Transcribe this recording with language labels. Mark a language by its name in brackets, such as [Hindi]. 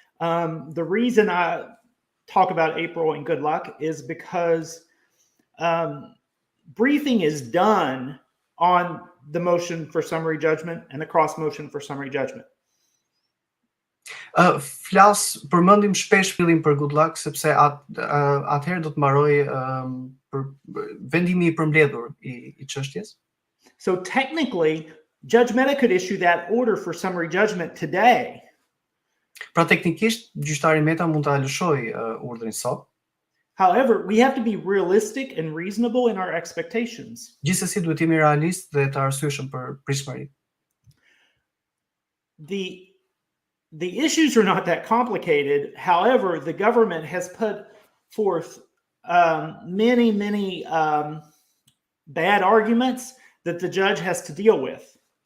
[English] The reason I talk about April and good luck is because briefing is done on the motion for summary judgment and the cross motion for summary judgment. [Albanian] Përmendim shpesh fillim për [English] good luck [Albanian] sepse atëherë do të mbaroj për vendimi I përmbledhur I çështjes. [English] So technically, Judge Mehta could issue that order for summary judgment today. [Albanian] Pra teknikisht gjyqtari Mehta mund ta lëshojë urdhrin sot. [English] However, we have to be realistic and reasonable in our expectations. [Albanian] Gjithsesi duhet jemi realist dhe të arsyeshëm për pritshmëritë. [English] The issues are not that complicated. However, the government has put forth many bad arguments that the judge has to deal with.